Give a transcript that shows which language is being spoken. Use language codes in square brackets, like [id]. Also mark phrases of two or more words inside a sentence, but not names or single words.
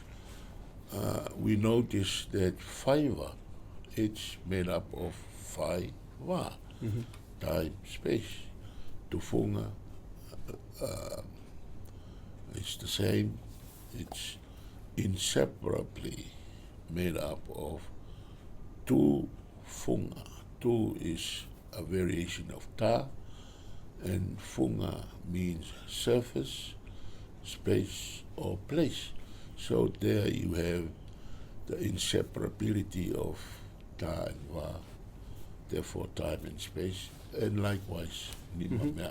[en] We noticed that whaiva, it's made up of whaiva, time, space. Tufunga, it's the same. It's inseparably made up of [to] tu funga. [en] Tu is a variation of ta, and funga means surface, space, or place. So there you have the inseparability of ta and va, therefore time and space, and likewise [to] nima mea.